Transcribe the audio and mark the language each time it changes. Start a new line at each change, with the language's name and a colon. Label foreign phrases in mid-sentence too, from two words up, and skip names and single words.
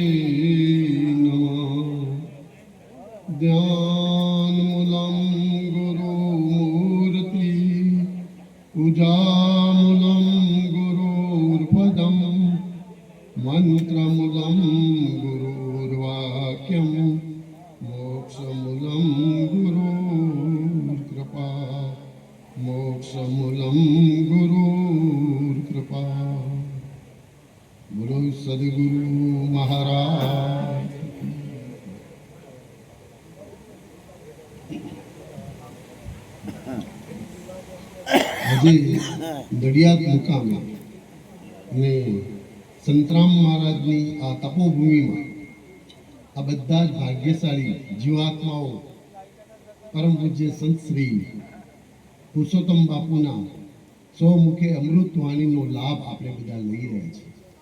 Sanskrit: ध्यानमूलं गुरुमूर्ति पूजामूलं गुरुर्पदं मंत्रमूलं गुरुर्वाक्यं मोक्षमूलं गुरुर्कृपा मोक्षमूलं गुरुर्कृपा।
Hindi: बोलो सद्गुरु महाराज।
Gujarati: આજે નડિયાદ મુકામે અને સંતરામ મહારાજની આ તપોભૂમિમાં આ બધા જ ભાગ્યશાળી જીવાત્માઓ પરમ પૂજ્ય સંત શ્રી પુરુષોત્તમ બાપુના સ્વમુખે અમૃતવાણીનો લાભ આપણે બધા લઈ રહ્યા છીએ।